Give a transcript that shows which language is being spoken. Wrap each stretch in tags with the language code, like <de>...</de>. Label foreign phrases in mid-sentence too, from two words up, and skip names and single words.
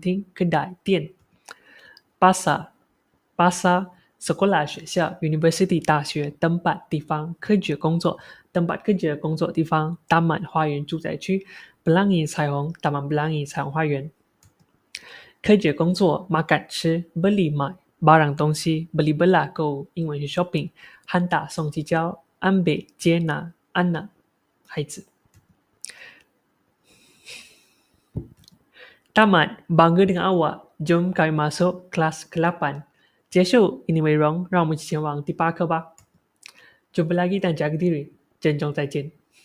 <zh>厅 kedai 店 pasar sekolah 学校 university 大学 tempat 地方 kerja 工作 tempat kerja 工作地方 taman 花园住宅区 pelangi 彩虹 taman pelangi 彩虹花园 kerja 工作 makan 吃 beli 买 barang 东西 beli bela 购物英文是 shopping hantar 送寄交ambil 接纳 anak 孩子</zh> <ms>Tamat, bangga dengan awak. Jom kami masuk kelas ke-8.</ms> <zh>结束印尼美容，让我们一起前往第8课吧。</zh> <ms>Jumpa lagi dan jaga diri.</ms> <zh>珍重再见。</zh>